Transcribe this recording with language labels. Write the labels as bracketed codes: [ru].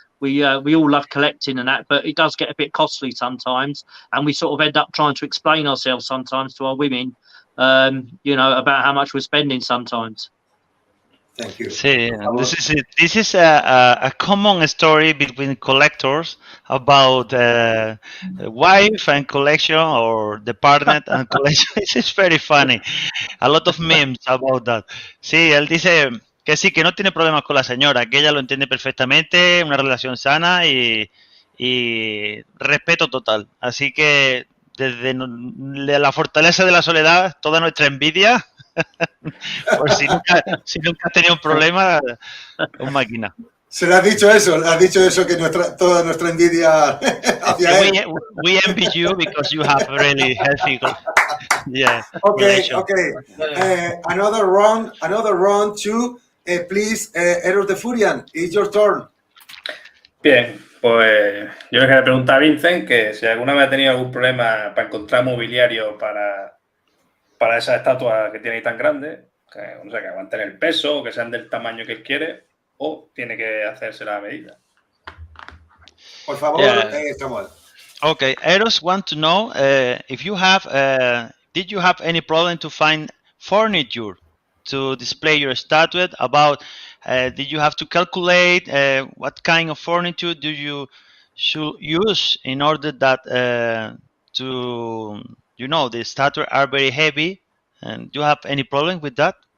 [en] We all love collecting and that, but it does get a bit costly sometimes, and we sort of end up trying to explain ourselves sometimes to our women, you know, about how much we're spending sometimes. Thank you. [es] Sí, [en] this is a common story between collectors about wife and collection or the partner and collection. It's very funny. A lot of memes about that. [es] Sí, él dice que sí, que no tiene problemas con la señora, que ella lo entiende perfectamente, una relación sana y respeto total. Así que desde la fortaleza de la soledad, toda nuestra envidia, por si nunca has tenido un problema, un máquina. Se le has dicho eso, que toda nuestra envidia hacia él. [en] We envy you because you have really healthy. Yeah. Okay. Another round too. Please, Eros de Furian, it's your turn. [es] Bien, pues yo le quería preguntar a Vincent que si alguna vez ha tenido algún problema para encontrar mobiliario para esa estatua que tiene ahí tan grande, que, no sé, que aguanten el peso o que sean del tamaño que él quiere, o tiene que hacerse la medida. Por favor, Samuel. [en] Okay, Eros want to know if you have, did you have any problem to find furniture to display your statuette? About, did you have to calculate what kind of furniture do you should use in order that to, you know, the statuette are very heavy, and do you have any problem with that?